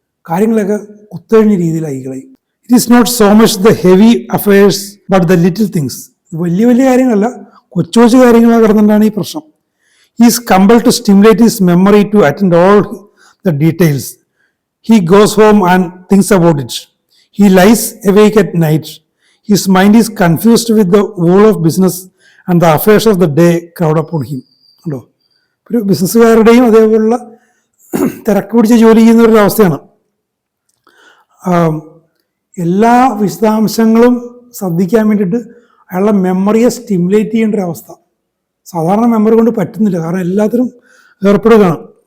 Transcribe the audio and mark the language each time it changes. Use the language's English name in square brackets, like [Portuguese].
[Malayalam] കാര്യങ്ങളൊക്കെ കുത്തഴിഞ്ഞ രീതിയിലായി കളയും. [English] It is not so much the heavy affairs but the little things. [Malayalam] വലിയ വലിയ കാര്യങ്ങളല്ല, കൊച്ചു കൊച്ചു കാര്യങ്ങളൊക്കെ കിടന്നിട്ടാണ് ഈ പ്രശ്നം. [English] He is compelled to stimulate his memory to attend all the details. He goes home and thinks about it. He lies awake at night. His mind is confused with the whole of business and the affairs of the day crowd upon him. [Malayalam] ഉണ്ടോ? ഒരു ബിസിനസ്സുകാരുടെയും അതേപോലുള്ള തിരക്ക് പിടിച്ച് ജോലി ചെയ്യുന്നവരൊരവസ്ഥയാണ്. എല്ലാ വിശദാംശങ്ങളും ശ്രദ്ധിക്കാൻ വേണ്ടിയിട്ട് അയാളുടെ മെമ്മറിയെ സ്റ്റിമുലേറ്റ് ചെയ്യേണ്ട ഒരവസ്ഥ. സാധാരണ മെമ്മറി കൊണ്ട് പറ്റുന്നില്ല, കാരണം എല്ലാത്തിനും ഏർപ്പെടുകയാണ്.